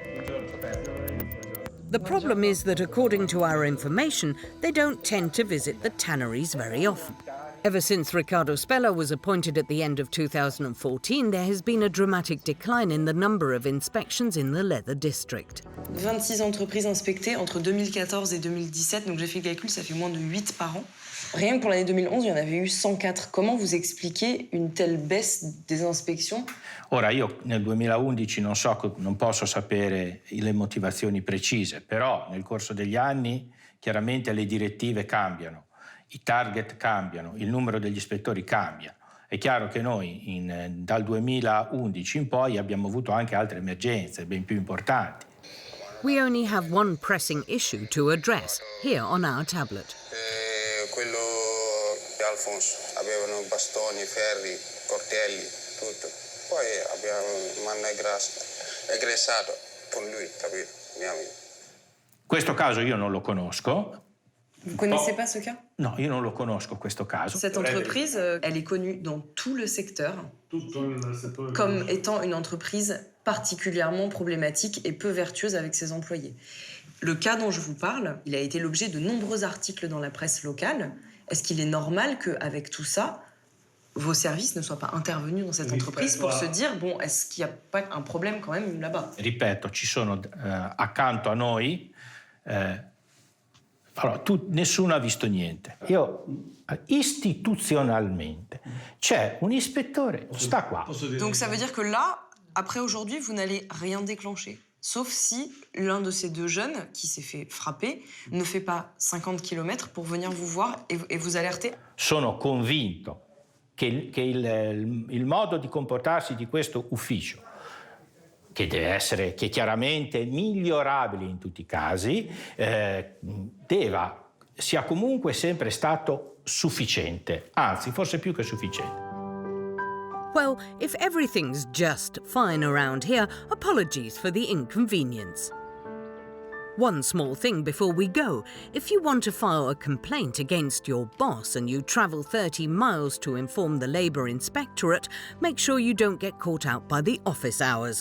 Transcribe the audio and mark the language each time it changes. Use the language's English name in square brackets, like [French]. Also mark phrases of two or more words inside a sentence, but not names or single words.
[English] The problem is that according to our information, they don't tend to visit the tanneries very often. Ever since Riccardo Spella was appointed at the end of 2014, there has been a dramatic decline in the number of inspections in the leather district. [French] 26 entreprises inspectées entre 2014 et 2017, donc j'ai fait le calcul, ça fait moins de 8 par an. Rien que pour l'année 2011, il y en avait eu 104. Comment vous expliquez une telle baisse des inspections? [Italian] Ora, io nel 2011 non posso sapere le motivazioni precise, però nel corso degli anni chiaramente le direttive cambiano, i target cambiano, il numero degli ispettori cambia È chiaro che noi dal 2011 in poi abbiamo avuto anche altre emergenze ben più importanti. [English] We only have one pressing issue to address here on our tablet. [Italian] Quello di Alfonso, avevano bastoni, ferri, coltelli, tutto. Poi mi hanno aggressato con lui, capito? Mio amico. Questo caso io non lo conosco. [French] Vous connaissez pas ce cas? [Italian] No, io non lo conosco questo caso. [French] Cette entreprise, elle est connue dans tout le secteur comme étant une entreprise particulièrement problématique et peu vertueuse avec ses employés. Le cas dont je vous parle, il a été l'objet de nombreux articles dans la presse locale. Est-ce qu'il est normal qu'avec tout ça, vos services ne soient pas intervenus dans cette entreprise pour se dire, bon, est-ce qu'il n'y a pas un problème quand même là-bas? [Italian] Ripeto, ci sono accanto a noi... Allora, nessuno ha visto niente. Istituzionalmente, c'è un ispettore, sta qua. [French] Donc ça veut dire que là, après aujourd'hui, vous n'allez rien déclencher. Sauf si l'un de ces deux jeunes qui s'est fait frapper ne fait pas 50 km pour venir vous voir et vous alerter. [Italian] Sono convinto che il modo di comportarsi di questo ufficio, che è chiaramente migliorabile in tutti i casi, sia comunque sempre stato sufficiente, anzi forse più che sufficiente. [English] Well, if everything's just fine around here, apologies for the inconvenience. One small thing before we go. If you want to file a complaint against your boss and you travel 30 miles to inform the Labour Inspectorate, make sure you don't get caught out by the office hours.